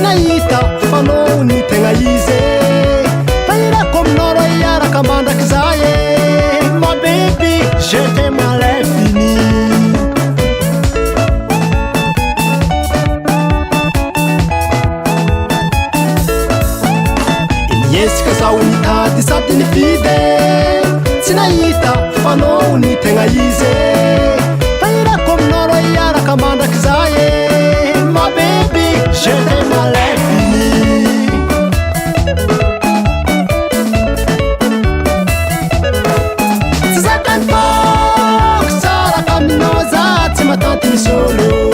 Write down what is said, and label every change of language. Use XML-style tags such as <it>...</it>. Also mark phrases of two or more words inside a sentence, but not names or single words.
<mg>nahita fanao ny tegna izy tanirako aminao ro iaraka mandraky zay</mg> <fr>ma baby je t'aime à l'infini</fr> <mg>Iniesika zaho nitady sady nifidy tsy nahita fanao ny tegna izy tanirako aminao ro iaraka mandraky zay</mg> <fr>ma baby je t'aime à l'infini</fr> <mg>tsy zakany foko tsara taminao za tsy matanty misy olo</mg>